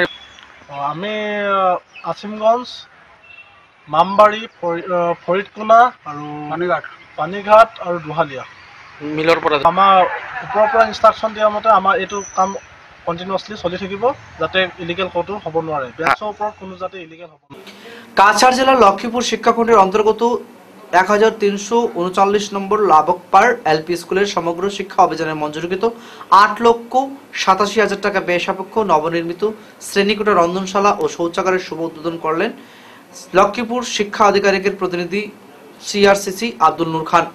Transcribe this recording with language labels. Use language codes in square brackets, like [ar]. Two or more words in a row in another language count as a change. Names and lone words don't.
[as] আমি আসিমগঞ্জ, মামবাৰী, ফৰিদকোনা আৰু পানীঘাট আৰু দোহালিয়া মিলৰ পৰা আমাৰ ওপৰৰ পৰা ইনষ্ট্ৰাকশ্যন দিয়া মতে আমাৰ এইটো কাম কণ্টিনিউয়াছলি চলি থাকিব, যাতে ইলিগেল ক'তো হ'ব নোৱাৰে। বেঞ্চৰ ওপৰত কোনো যাতে ইলিগেল হ'ব নোৱাৰে। [bn] কাছাড় জেলার লক্ষ্মীপুর শিক্ষাখণ্ডের অন্তর্গত 1339 নম্বর লাবকপাড় এলপি স্কুলের সমগ্র শিক্ষা অভিযানের মঞ্জুরিকৃত 8,87,000 টাকা ব্যয় সাপেক্ষ নবনির্মিত শ্রেণীকোঠা, রন্ধনশালা ও শৌচাগারের শুভ উদ্বোধন করলেন লক্ষ্মীপুর শিক্ষা আধিকারিকের প্রতিনিধি সিআরসিসি আব্দুল নূর খান।